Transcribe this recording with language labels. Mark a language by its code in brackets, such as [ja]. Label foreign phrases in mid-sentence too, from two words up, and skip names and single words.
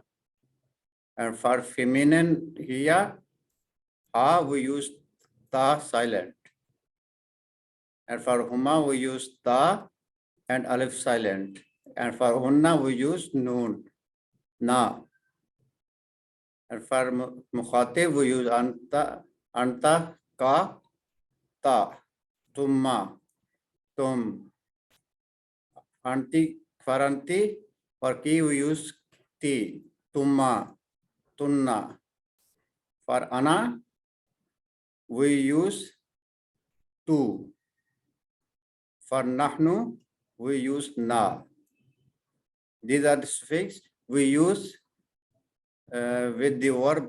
[en] And for feminine [ar] hiya, ha, [en] we use ta silent. And for huma, we use ta and alif silent. And for hunna, we use noon, na. And for mukhatib, we use anta, [ar] ka, ta, tumma, tum. [en] Anti, for anti, for ki, we use [ar] ti, tumma, tunna. [en] For ana, we use tu. For nahnu, we use na. These are the suffix we use with the verb.